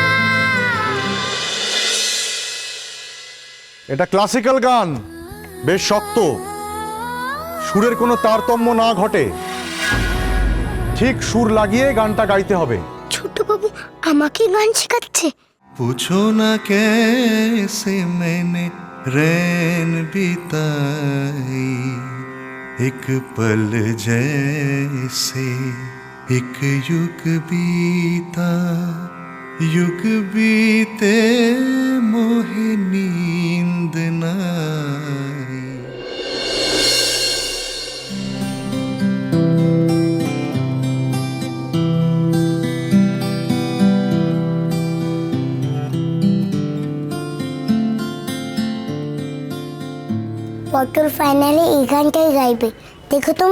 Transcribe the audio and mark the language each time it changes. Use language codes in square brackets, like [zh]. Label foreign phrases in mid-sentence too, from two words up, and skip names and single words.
[bn] এটা ক্লাসিক্যাল গান, বেশ শক্ত, সুরের কোনো তারতম্য না ঘটে, ঠিক সুর লাগিয়ে গানটা গাইতে হবে। ছোট বাবু আমাকে গান শেখাচ্ছে। [hi] पूछो ना कैसे मैंने रैन बिताई, एक पल जैसे एक युग बीता, युग बीते मोहे नींद ना आई। [bn] পটল ফাইনালে এই গানটাই গাইবে, দেখো তুমি।